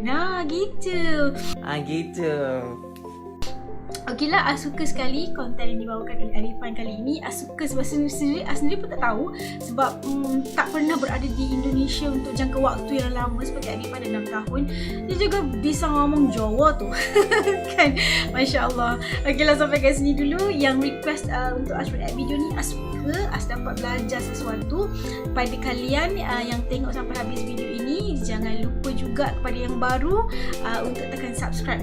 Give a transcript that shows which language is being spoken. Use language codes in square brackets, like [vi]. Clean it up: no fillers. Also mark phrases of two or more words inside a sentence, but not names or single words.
[ms] Gitu. Gitu. Okeylah, As suka sekali konten yang dibawakan oleh Arifan kali ini. As suka sebab sendiri pun tak tahu, sebab tak pernah berada di Indonesia untuk jangka waktu yang lama seperti Arifan, 6 tahun. Dia juga bisa ngomong Jawa tu. Kan? Masya Allah. Okeylah, sampai kat sini dulu. Yang request untuk As [en] react video [ms] ni, As suka, As dapat belajar sesuatu. Pada kalian yang tengok sampai habis video ini, jangan lupa juga kepada yang baru untuk tekan subscribe.